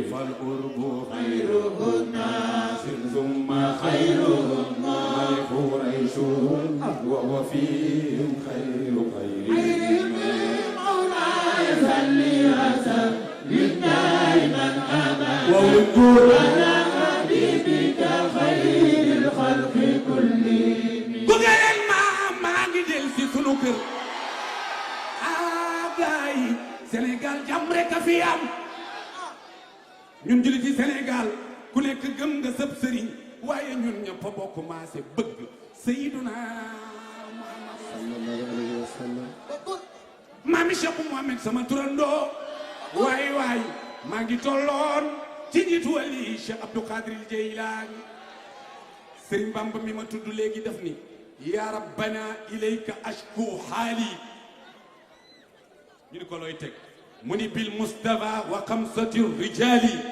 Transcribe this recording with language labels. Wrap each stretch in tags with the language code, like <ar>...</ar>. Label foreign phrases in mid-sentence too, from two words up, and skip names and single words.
<ar>فالقرب خير الناس ثم خيرهم قريشهم وهو فيهم خير خيرهم مولاي صل وسلم دائما ابدا وهو على حبيبك خير</ar> <wo>sunu kër gaay yi Sénégal jàmm rek a fi am ñun jullit ci Sénégal ku nekk gëm nga sëb sëriñ waaye ñun ñëpp a bokk maase bëgg Seydina Muhammad</wo> <ar>صلى الله عليه وسلم</ar> <wo>maami Cheikh Mouhamed sama turandoo waay waay maa ngi tolloon ci njiitu wali Cheikh Abdou Qadir Jeylaani Sëriñ Bamba mi ma tudd léegi def ni</wo> <ar>يا ربنا إليك أشكو حالي</ar> <wo>ñu ni ko looy teg mu ni</wo> <ar>بالمصطفى وخمسة رجال</ar>